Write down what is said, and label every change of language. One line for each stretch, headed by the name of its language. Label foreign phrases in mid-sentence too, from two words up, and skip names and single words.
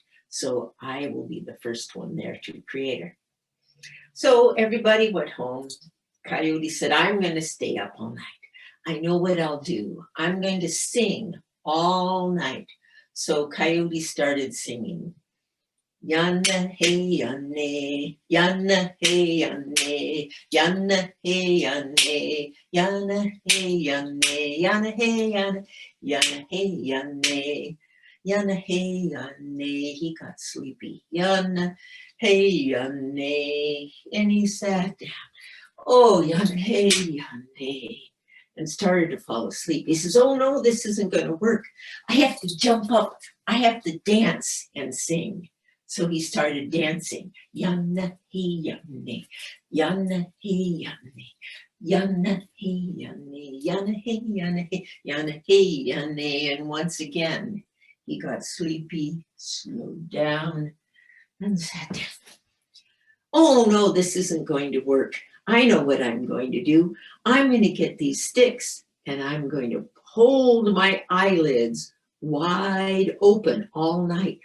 English: So I will be the first one there to Creator. So everybody went home. Coyote said, I'm going to stay up all night. I know what I'll do. I'm going to sing all night. So Coyote started singing. Yana hey yane, yana hey yane, yana hey yane, yana hey yane, yana hey yane, yana hey yane, yana hey yane. He got sleepy. Yana hey yane, and he sat down. Oh, yana hey yane, and started to fall asleep. He says, "Oh no, this isn't going to work. I have to jump up. I have to dance and sing." So he started dancing. Yana he yane, yana he yane, yana he yane, yana he yane, yana he yane. And once again, he got sleepy, slowed down, and sat down. Oh no, this isn't going to work. I know what I'm going to do. I'm going to get these sticks and I'm going to hold my eyelids wide open all night.